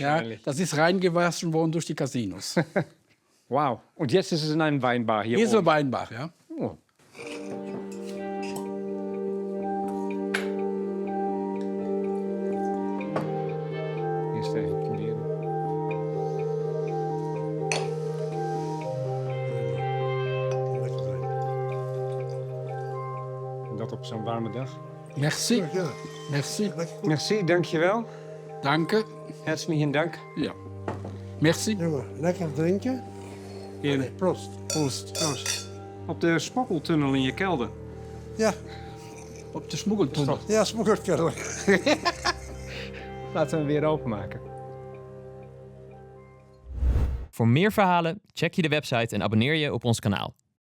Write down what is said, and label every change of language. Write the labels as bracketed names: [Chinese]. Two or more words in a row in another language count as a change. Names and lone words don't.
[German] wahrscheinlich. das ist reingewaschen worden durch die Casinos. Wow. Und jetzt ist es in einem Weinbar hier Hier ist oben. Weinbach, ja. Oh. Hier ist der Polier. [Dutch] En dat op zo'n warme dag. [French] Merci. Merci. [Dutch] Merci, dankjewel. [German] Danke. Herzlichen Dank. Ja. Merci. [Dutch] Jongen, lekker drinken. Heerlijk. Proost. Proost. Proost. Op de smokkeltunnel in je kelder. Ja, Op de smuggeltunnel. ja, smokkelkerel. Laten we hem weer openmaken. Voor meer verhalen check je de website en abonneer je op ons kanaal.